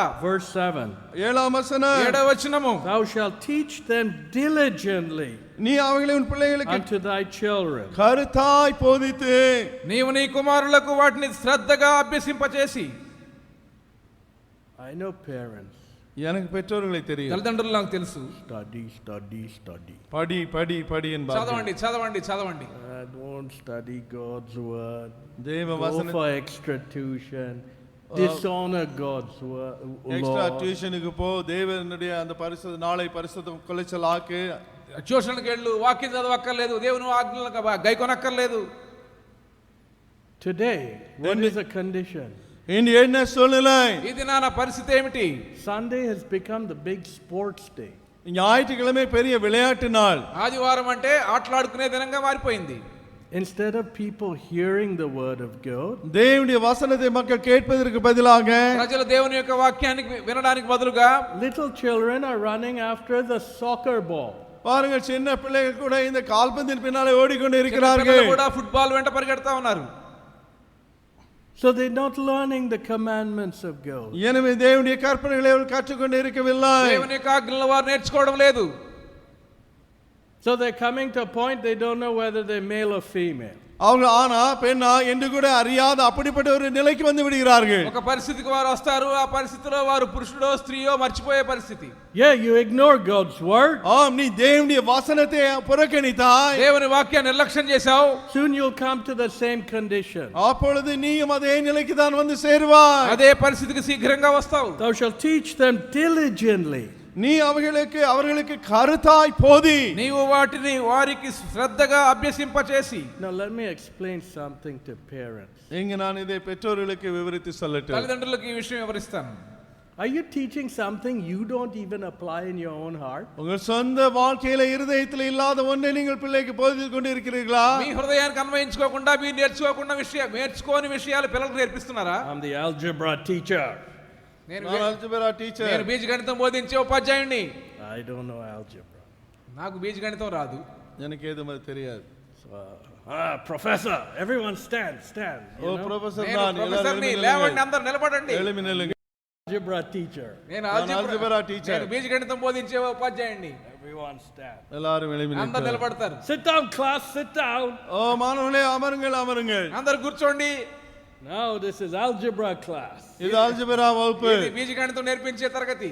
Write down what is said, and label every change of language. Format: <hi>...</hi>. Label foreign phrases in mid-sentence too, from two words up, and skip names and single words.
<en>Verse 7.</en> <te>7వ వచనం. 7వ వచనము.</te> <en>Thou shalt teach them diligently</en> <ta>நீ அவைகளை உன் பிள்ளைகளுக்கு</ta> <en>unto thy children.</en> <ta>கருத்தாய் போதித்து.</ta> <te>నీవు నీ కుమారులకు వాటిని శ్రద్ధగా అభ్యసింపచేసి.</te> <en>I know parents.</en> <ta>எனக்கு பெற்றோர்களை தெரியும்.</ta> <te>తల్లిదండ్రులు నాకు తెలుసు.</te> <en>Study.</en> <ta>படி என்பார்கள்.</ta> <te>చదవండి.</te> <en>I won't study God's word.</en> <ta>தேவ</ta> <en>Go</en> <ta>வசனம்</ta> <en>for extra tuition. Dishonor God's word. எக்ஸ்ட்ரா Lord.</en> <ta>டியூஷனுக்கு போ, தேவனுடைய அந்த பரிசுத்த நாளை பரிசுத்த கொலைச்சலாக்கு.</ta> <te>ట్యూషన్కి వెళ్ళు, వాక్యం చదవక్కర్లేదు, దేవుని ఆజ్ఞలకు గైకొనక్కర్లేదు.</te> <en>Today, what is the condition?</en> <ta>இன்று என்ன சூழ்நிலை?</ta> <te>ఇది నా పరిస్థితి ఏమిటి?</te> <en>Sunday has become the big sports day.</en> <ta>ஞாயிற்றுக்கிழமை பெரிய விளையாட்டு நாள்.</ta> <te>ఆదివారం అంటే ఆటలాడుకునే దినంగా మారిపోయింది.</te> <en>Instead of people hearing the word of God,</en> <ta>தேவனுடைய வசனத்தை மக்கள் கேட்பதற்கு பதிலாக</ta> <te>ప్రజలు దేవుని యొక్క వాక్యానికి వినడానికి బదులుగా</te> <en>little children are running after the soccer ball.</en> <ta>பாருங்கள், சின்ன பிள்ளைகள் கூட இந்த கால்பந்தின் பின்னாலே ஓடிக்கொண்டு</ta> <te>చిన్న</te> <ta>இருக்கிறார்கள்.</ta> <te>పిల్లలు కూడా ఫుట్బాల్ వెంట పరిగెడతా ఉన్నారు.</te> <en>So they're not learning the commandments of God.</en> <ta>எனவே தேவனுடைய கற்பனைகளை அவர்கள் கற்றுக்கொண்டு இருக்கவில்லை.</ta> <te>దేవుని యొక్క ఆజ్ఞలను వారు నేర్చుకోవడం లేదు.</te> <en>So they're coming to a point they don't know whether they're male or female.</en> <ta>அவர்கள் ஆனா பெண்ணா என்று கூட அறியாத அப்படிப்பட்ட ஒரு நிலைக்கு வந்து விடுகிறார்கள்.</ta> <te>ఒక పరిస్థితికి వారు వస్తారు, ఆ పరిస్థితిలో వారు పురుషుడో స్త్రీయో మర్చిపోయే పరిస్థితి.</te> <en>Yeah, you ignore God's word.</en> <ta>ஆம், நீ தேவனுடைய வசனத்தை புறக்கணித்தாய்.</ta> <te>దేవుని వాక్యాన్ని నిర్లక్ష్యం చేశావు.</te> <en>Soon you'll come to the same condition.</en> <ta>அப்பொழுது நீயும் அதே நிலைக்கு தான் வந்து சேருவாய்.</ta> <te>అదే పరిస్థితికి శీఘ్రంగా వస్తావు.</te> <en>Thou shalt teach them diligently.</en> <ta>நீ அவர்களுக்கு கருத்தாய் போதி.</ta> <te>నీవు వాటిని వారికి శ్రద్ధగా అభ్యసింపచేసి.</te> <en>Now let me explain something to parents.</en> <ta>இங்க நான் இதை பெற்றோர்களுக்கு விவரித்து சொல்லட்டும்.</ta> <te>తల్లిదండ్రులకు ఈ విషయం వివరిస్తాను.</te> <en>Are you teaching something you don't even apply in your own heart?</en> <ta>உங்கள் சொந்த வாழ்க்கையில இருதயத்தில் இல்லாத ஒன்றை நீங்கள் பிள்ளைக்கு போதித்துக் கொண்டு இருக்கிறீர்களா?</ta> <te>మీ హృదయానికి అన్వయించుకోకుండా మీరు నేర్చుకోని విషయాలు పిల్లలకు నేర్పిస్తున్నారా?</te> <en>I'm the algebra teacher.</en> <te>నేను</te> <en>algebra teacher.</en> <te>నేను బీజగణితం బోధించే ఉపాధ్యాయుడిని.</te> <en>I don't know algebra.</en> <te>నాకు బీజగణితం రాదు.</te> <ta>எனக்கு எதுவும் தெரியாது.</ta> <en>Professor, everyone stand.</en> <te>ஓ ప్రొఫెసర్, నేను</te> <ta>நான்</ta> <te>ప్రొఫెసర్ని, లేవండి అందరూ నిలబడండి.</te> <ta>எழுமி நில்லுங்க.</ta> <en>Algebra teacher.</en> <te>నేను</te> <en>algebra ఆల్జీబ్రా teacher.</en> <te>నేను బీజగణితం బోధించే ఉపాధ్యాయుడిని.</te> <en>Everyone stand.</en> <ta>எல்லாரும் எழுமி</ta> <te>అందరూ</te> <ta>நில்லுங்க.</ta> <te>నిలబడతారు.</te> <en>Sit down, class, sit down.</en> <ta>ஓ மாணவர்களே, அமருங்கள்.</ta> <te>అందరూ కూర్చోండి.</te> <en>Now this is algebra class.</en> <ta>இது அல்ஜிப்ரா வகுப்பு.</ta> <te>ఇది బీజగణితం నేర్పించే తరగతి.</te>